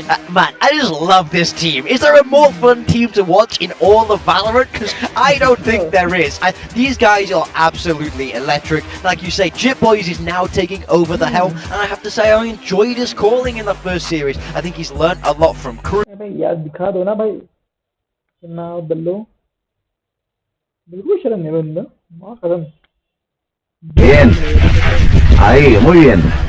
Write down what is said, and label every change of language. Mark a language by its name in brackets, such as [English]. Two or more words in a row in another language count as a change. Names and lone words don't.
[English] Man, I just love this team. Is there a more fun team to watch in all of Valorant? Because I don't think there is. These guys are absolutely electric. Like you say, Jit Boys is now taking over the helm, and I have to say I enjoyed his calling in the first series. I think he's learned a lot from Crew. [Hindi] यार दिखा दो ना भाई कितना बल्लो बिल्कुल शर्म नहीं बंदा मां कसम [Spanish] Bien. Ahí, muy bien.